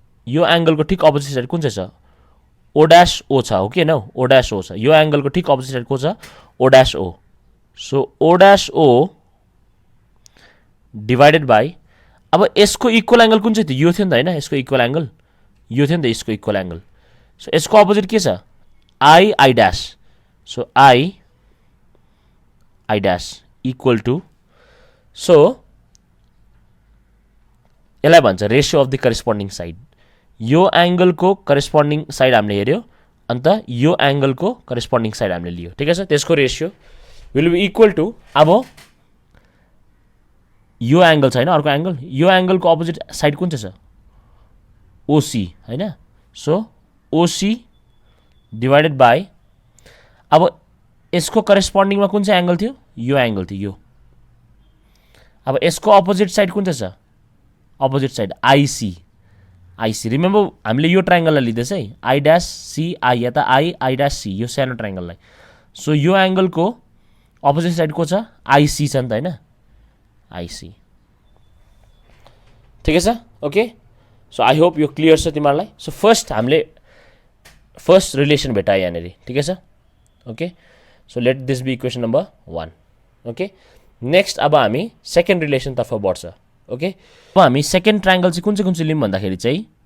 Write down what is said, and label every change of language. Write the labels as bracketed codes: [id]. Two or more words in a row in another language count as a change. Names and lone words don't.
[ne] यो एंगलको ठिक [en] opposite side [ne] कुन चाहिँ छ [en] O dash O [ne] छ हो कि हैन [en] O dash O [ne] छ यो एंगलको ठिक [en] opposite side [ne] को छ [en] O dash O so O dash O divided by [ne] अब यसको [en] equal angle [ne] कुन चाहिँ थियो यो थियो नि त हैन यसको [en] equal angle [ne] यो थियो नि त यसको [en] equal angle [ne] सो यसको अपोजिट के छ [en] I I dash so I I dash equal to so [ne] यसलाई भन्छ [en] ratio of the corresponding side [ne] यो एंगलको [en] corresponding side [ne] हामीले हेर्यो अन्त यो एंगलको [en] corresponding side [ne] हामीले लियो ठीक छ त्यसको [en] ratio will be equal to [ne] अब यो एंगल छ हैन अर्को एंगल यो एंगलको [en] opposite side [ne] कुन चाहिँ छ ओसी हैन [en] so OC divided [ne] बाई अब यसको करेस्पोन्डिङमा कुन चाहिँ एंगल थियो यो एंगल थियो यो अब यसको [en] opposite side [ne] कुन चाहिँ छ [en] opposite side IC IC remember [ne] हामीले यो ट्रायंगललाई लिँदैछ है [en] I dash C I [ne] या त [en] I dash C [ne] यो सानो ट्रायंगललाई सो यो एंगलको अपोजिट साइड को छ आईसी छ नि त हैन आईसी ठीक छ [en] OK so I hope [ne] यो क्लियर छ तिमीहरुलाई [en] so first [ne] हामीले [en] first relation [ne] भेटाए यहाँनेरि ठीक छ [en] OK so let this be equation number 1 OK next [ne] अब हामी [en] second relation [ne] तर्फ बढ्छ ओके अब हामी [en] second triangle [ne] चाहिँ कुन चाहिँ लियौं भन्दाखेरि चाहिँ